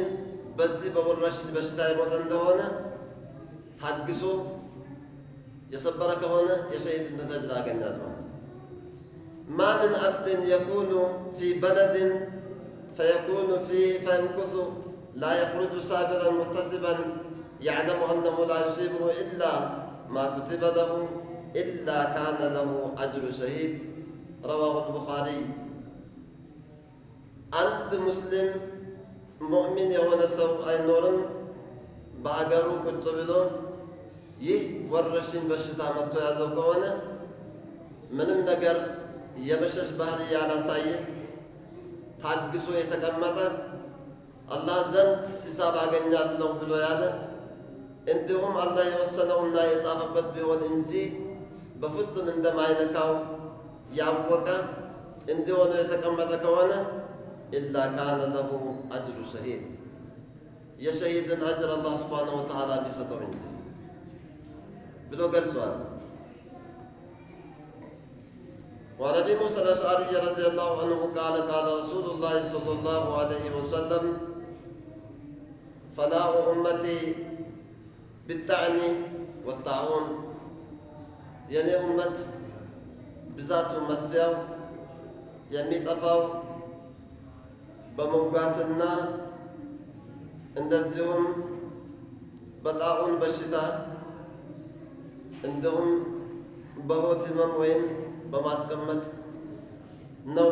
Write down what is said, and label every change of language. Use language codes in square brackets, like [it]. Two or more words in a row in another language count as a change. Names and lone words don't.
[am] በዚህ በወረርሽኝ በሽታ የሞተ እንደሆነ ታግሶ የሰበረ ከሆነ የሸሂድነት አጅር ያገኛል ማለት ነው። [ar] ما من عبد يكون في بلد فيكون فيه فيمكث لا يخرج صابرا محتسبا يعلم أنه لا يصيبه إلا ما كتب له إلا كان له أجر شهيد. رواه البخاري. أنت مسلم مؤمن [am] የሆነ ሰው አይኖርም በአገሩ ቁጭ ብሎ ይህ ወረርሽኝ በሽታ መጥቶ ያዘው ከሆነ ምንም ነገር የመሸሽ ባህሪ ያላሳየ ታግሶ የተቀመጠ አላህ ዘንድ ሂሳብ አገኛለሁ ብሎ ያለ እንዲሁም አላህ የወሰነውና የጻፈበት ቢሆን እንጂ በፍጹም እንደማይነካው ያወቀ እንዲሆነ የተቀመጠ ከሆነ [ar] إلا كان له أجر شهيد [am] የሸሂድን አጅር [ar] الله سبحانه وتعالى [am] ቢሰጠው እንጂ ብሎ ገልጿል። [ar] وعن أبي موسى الأشعري رضي الله عنه قال قال رسول الله صلى الله عليه وسلم فناء أمتي بالطعن والطاعون [am] የኔ ኡመት ብዛቱ መጥፊያው የሚጠፋው በመውጋትና እንደዚሁም በጣዑን በሽታ እንዲሁም በሆድ ህመም ወይም በማስቀመጥ ነው